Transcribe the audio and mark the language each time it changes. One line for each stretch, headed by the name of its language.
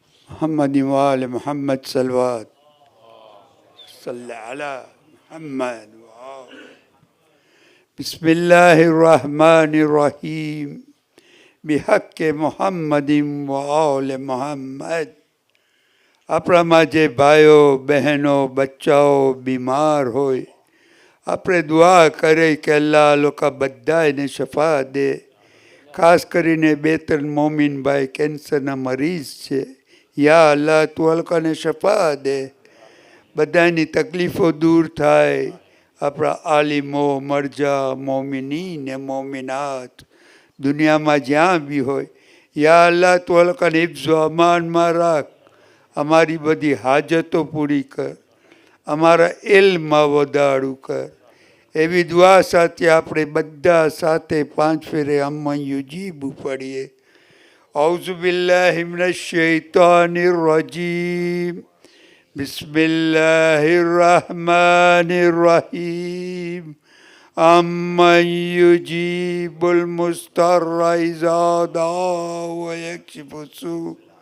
Arabic: محمد وآل محمد صلوات صل على محمد وآل. بسم الله الرحمن الرحيم بحق محمد وآل محمد.
Gujarati: આપણા માঝે ભાઈઓ બહેનો બચ્ચાઓ બીમાર હોય આપણે દુઆ કરે કે અલ્લાહ લોકો બધાને શફા દે. ખાસ કરીને 2-3 મોમિન ભાઈ કેન્સરના મરીઝ છે. યા અલ્લાહ તું લોકોને શફા દે. બધાની તકલીફો દૂર થાય. આપણા આલિમો મરજા મોમિનીન ને મોમિનાત દુનિયામાં જ્યાં બી હોય યા અલ્લાહ તું લોકોને હિફ્ઝ અમાનમાં રાખ. અમારી બધી હાજતો પૂરી કર. અમારા ઇલ્મમાં વધારું કર. એવી દુઆ સાથે આપણે બધા સાથે 5 ફેરે અમ્મન યુજીબુ પડીએ.
Arabic: أعوذ بالله من الشيطان الرجيم بسم الله الرحمن الرحيم أمن يجيب المضطر إذا دعاه ويكشف السوء